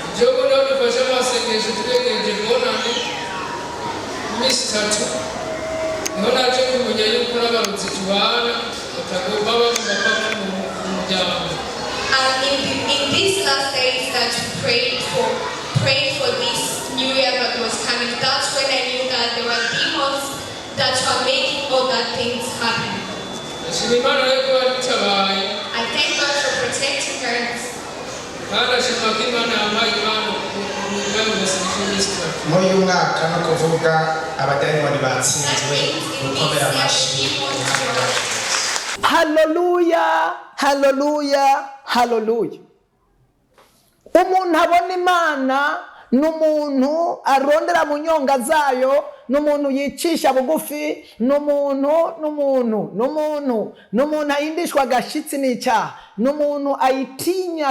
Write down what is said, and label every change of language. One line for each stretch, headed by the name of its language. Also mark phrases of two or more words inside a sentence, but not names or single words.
English: And in these last days that we prayed for this new year that was coming, that's when I knew that there were demons that were making all that things happen. I thank God for protecting us.
Kinyarwanda: Muri uyu mwaka no kuvuga abadayimoni batsinzwe gukomera amashyi. Hallelujah, hallelujah, hallelujah.
Rundi: Umuntu abona Imana n'umuntu arondera mu nyonga zayo, n'umuntu yicisha bugufi, n'umuntu ayindishwa agashitsi n'icyaha, n'umuntu ayitinya.